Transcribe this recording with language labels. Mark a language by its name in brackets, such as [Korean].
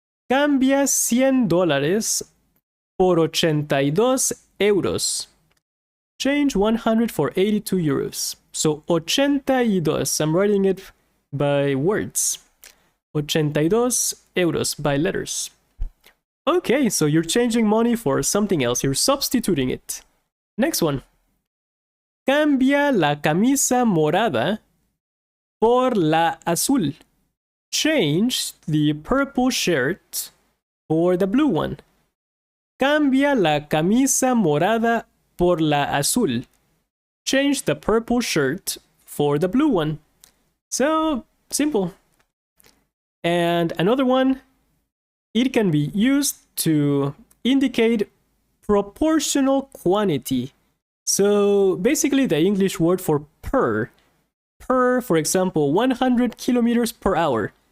[Spanish] Cambia $100 por 82 euros. [English] Change 100 for 82 euros. So 82, I'm writing it by words. 82 euros by letters. Okay, so you're changing money for something else. You're substituting it. Next one. [Spanish] Cambia la camisa morada por la azul. [English] Change the purple shirt for the blue one. [Spanish] Cambia la camisa morada por la azul. [English] Change the purple shirt for the blue one. So, simple. And another one, it can be used to indicate proportional quantity. So, basically the English word for per. Per, for example, 100 kilometers per hour.